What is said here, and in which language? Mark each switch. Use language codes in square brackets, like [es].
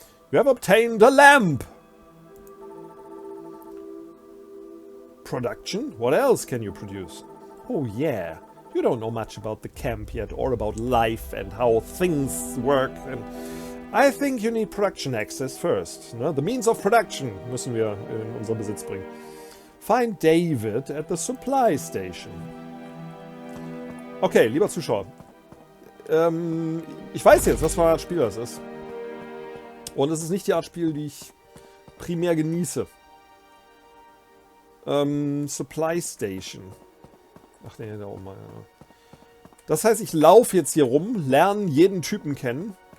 [en] You have obtained a lamp! Production? What else can you produce? Oh yeah, you don't know much about the camp yet or about life and how things work. And I think you need production access first. No? The means of production [de] müssen wir in unseren Besitz bringen. [en] Find David at the supply station. [de] Okay, lieber Zuschauer. Ich weiß jetzt, was für eine Art Spiel das ist. Und es ist nicht die Art Spiel, die ich primär genieße. Supply Station. Ach nee, da oben mal. Ja. Das heißt, ich laufe jetzt hier rum, lerne jeden Typen kennen.